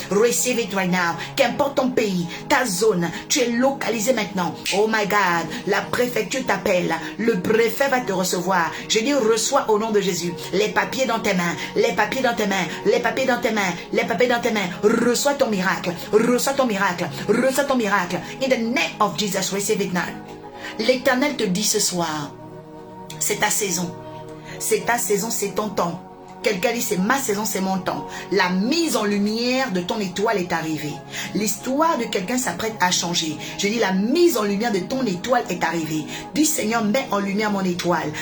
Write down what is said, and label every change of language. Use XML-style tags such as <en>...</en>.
<en>Receive it right now.</en> <fr>Qu'importe ton pays, ta zone, tu es localisé maintenant.</fr> <en>Oh my God.</en> <fr>La préfecture t'appelle. Le préfet va te recevoir. Je dis, reçois au nom de Jésus. Les papiers dans tes mains. Les papiers dans tes mains. Les papiers dans tes mains. Les papiers dans tes mains. Reçois ton miracle. Reçois ton miracle. Reçois ton miracle.</fr> <en>In the name of Jesus, receive it now.</en> <fr>L'Éternel te dit ce soir, c'est ta saison. C'est ta saison, c'est ton temps. Quelqu'un dit, c'est ma saison, c'est mon temps. La mise en lumière de ton étoile est arrivée. L'histoire de quelqu'un s'apprête à changer. Je dis, la mise en lumière de ton étoile est arrivée. Dis, Seigneur, mets en lumière mon étoile.</fr>